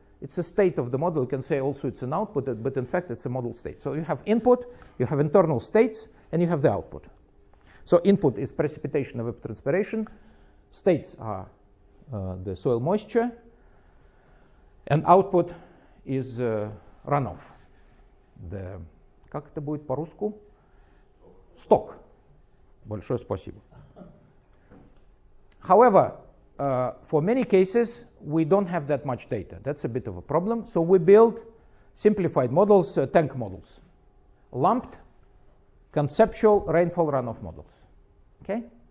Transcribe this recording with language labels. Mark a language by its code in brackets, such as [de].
[en] It's a state of the model. You can say also it's an output, but in fact it's a model state. So you have input, you have internal states, and you have the output. So input is precipitation, evapotranspiration. States are the soil moisture. And output is runoff. [ru] The Как это будет по-русски? Stock. Большое спасибо. [en] However, for many cases, we don't have that much data. That's a bit of a problem. So we build simplified models, tank models. Lumped, conceptual rainfall runoff models. Okay?